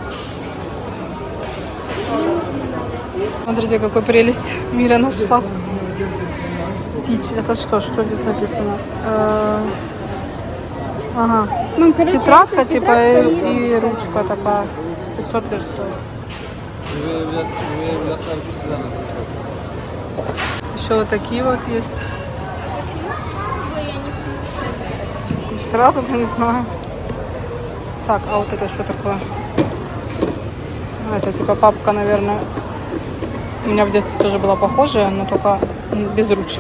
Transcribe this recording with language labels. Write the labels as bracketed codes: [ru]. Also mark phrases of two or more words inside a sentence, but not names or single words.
[ru] Смотрите, какой прелесть Мира нашла. Стич. Это что? Что здесь написано? Ага. Мам, короче, Тетрадка это типа тетрадка и ручка такая. 500 лир стоит. [tr] Üvey evlatlar güzel. [ru] Еще вот такие вот есть. Почему сразу я не получаю? Сразу я не знаю. Так, а вот это что такое? Это типа папка, наверное. У меня в детстве тоже была похожая, но только без ручки.